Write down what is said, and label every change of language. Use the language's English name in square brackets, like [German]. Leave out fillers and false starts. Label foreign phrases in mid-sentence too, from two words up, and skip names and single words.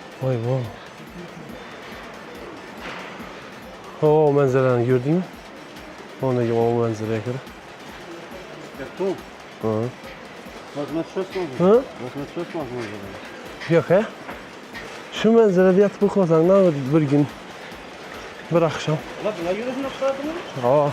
[Turkish] Vay vay. O manzarani gördün mü? Ondaki o manzaraya göre. [Russian] Кто? [Turkish] Ha. [Russian] 86 можно? [Turkish] Ha? [Russian] 86 можно уже. [Turkish] Yok he. Şu manzarada yatıp okumasan ne olur bir gün. Bir akşam. Ulan buna göre şunu çıkardın mı?